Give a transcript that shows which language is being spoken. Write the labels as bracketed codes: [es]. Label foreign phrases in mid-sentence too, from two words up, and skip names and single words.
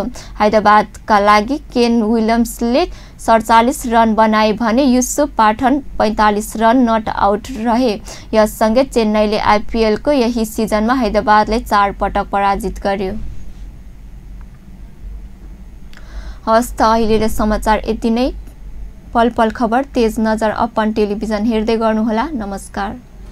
[ne] हैदराबादका लागि केन विलियम्सले 47 रन बनाए भने युसुफ पाठन 45 रन [en] not out [ne] रहे। यससँगै चेन्नईले आईपीएलको यही सिजनमा हैदराबादलाई 4 पटक पराजित गर्यो। हस् त अहिले समाचार यति नै। पल पल खबर तेज नजर अपन टेलिभिजन हेर्दै गर्नुहोला। नमस्कार।